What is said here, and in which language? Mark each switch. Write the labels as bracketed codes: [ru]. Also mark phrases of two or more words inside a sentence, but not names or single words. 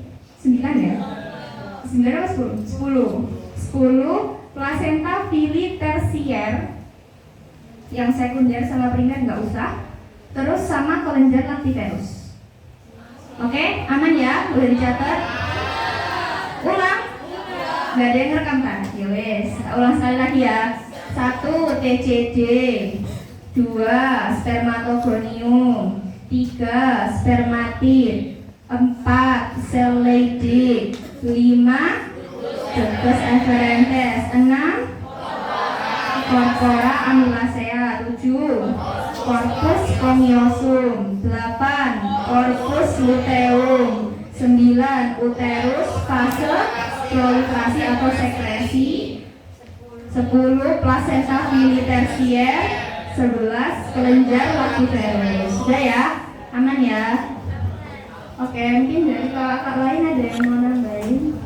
[id] 9 ya? 9 atau 10? 10 placenta fili tersier. Yang sekunder sama primer nggak usah. Terus sama kelenjar lactiferous. Oke, aman ya? Udah dicatat? Ulang? Nggak ada yang rekam kan? [jv] Ya wes, [id] ulang sekali lagi ya. 1 TCD, 2 spermatogonium, 3 spermatid, 4 sel Leydig, 5 [la] ductus efferentes, [id] 6 [la] corpora amylacea, [id] 7 [la] corpus spongiosum, [id] 8 [la] corpus luteum, [id] 9 uterus fase proliferasi atau sekresi, 10 placenta fili tersier, 11 kelenjar lactiferous. Sudah ya? Aman ya? Oke, mungkin dari kakak lain ada yang mau nambahin?